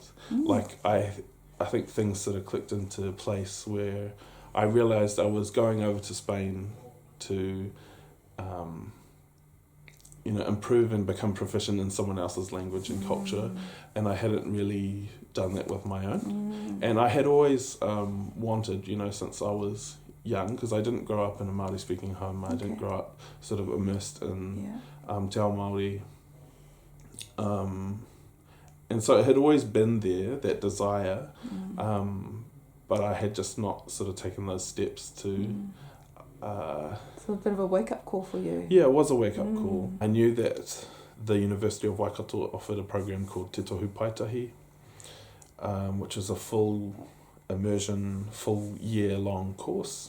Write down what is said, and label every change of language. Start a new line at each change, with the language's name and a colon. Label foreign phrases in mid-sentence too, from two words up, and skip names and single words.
English: Like I think things sort of clicked into place where I realized I was going over to Spain to improve and become proficient in someone else's language and culture, and I hadn't really done that with my own. And I had always wanted, since I was young, because I didn't grow up in a Māori speaking home. I didn't grow up sort of immersed in
Māori: te ao Māori.
English: And so it had always been there, that desire, but I had just not sort of taken those steps to... So a bit of a wake-up call for you. Yeah, it was a wake-up call. I knew that the University of Waikato offered a program called Te Tohu Paitahi, which is a full immersion, full year-long course.